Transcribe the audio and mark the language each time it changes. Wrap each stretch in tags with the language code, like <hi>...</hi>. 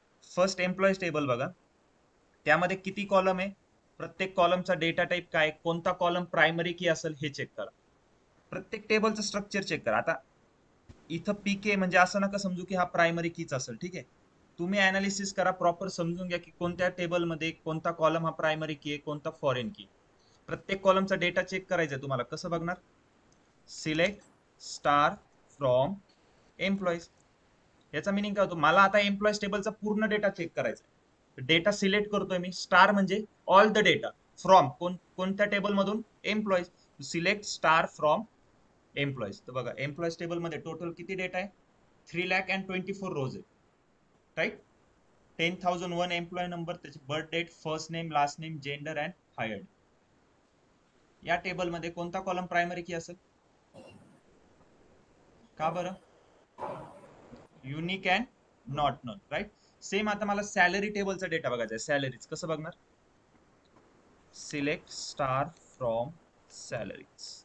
<mr>First employees table बघा, त्यामध्ये किती कॉलम आहे, प्रत्येक कॉलमचा डेटा टाईप काय, कोणता कॉलम प्रायमरी की असेल हे चेक करा. प्रत्येक टेबलचं स्ट्रक्चर चेक करा. आता इथं पीके म्हणजे असं नका समजू की हा प्रायमरी कीच असेल. ठीक आहे. तुम्ही अनालिसिस करा, प्रॉपर समजून घ्या की कोणत्या टेबलमध्ये कोणता कॉलम हा प्रायमरी की आहे, कोणता फॉरेन की. प्रत्येक कॉलमचा डेटा चेक करायचा आहे तुम्हाला. कसं बघणार?</mr> <en>Select star from employees.</en> <mr>याचा मिनिंग काय होतो? मला आता एम्प्लॉईज टेबलचा पूर्ण डेटा चेक करायचा आहे. डेटा सिलेक्ट करतोय मी. स्टार म्हणजे ऑल द डेटा. फ्रॉम कोणत्या टेबल मधून?</mr> <en>Employees. Select star from employees.</en> <mr>तर बघा एम्प्लॉईज टेबल मध्ये टोटल किती डेटा आहे? 3,24 रोज आहे. राईट. 10,001 एम्प्लॉय नंबर, त्याची birth date, first name, last name, gender and hired. या टेबल मध्ये कोणता कॉलम प्रायमरी की असेल? का बरं? Unique and not non. Right. Same आता मला सॅलरी टेबलचा डेटा बघायचा आहे. सॅलरीज कसं बघणार?</mr> <en>Select star from salaries.</en>